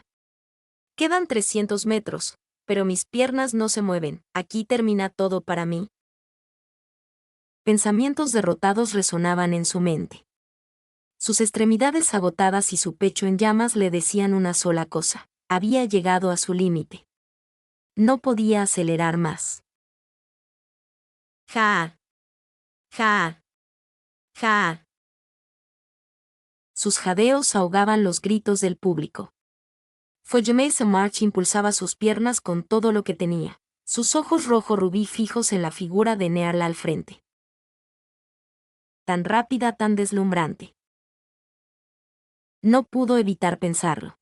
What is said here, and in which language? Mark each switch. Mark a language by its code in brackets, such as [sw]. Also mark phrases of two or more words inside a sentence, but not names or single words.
[es] Quedan 300 metros, pero mis piernas no se mueven, aquí termina todo para mí. Pensamientos derrotados resonaban en su mente. Sus extremidades agotadas y su pecho en llamas le decían una sola cosa: había llegado a su límite. No podía acelerar más. ¡Ja! ¡Ja! ¡Ja! Sus jadeos ahogaban los gritos del público. Fujimasa March impulsaba sus piernas con todo lo que tenía, sus ojos rojo rubí fijos en la figura de Nearla al frente. Tan rápida, tan deslumbrante. No pudo evitar pensarlo.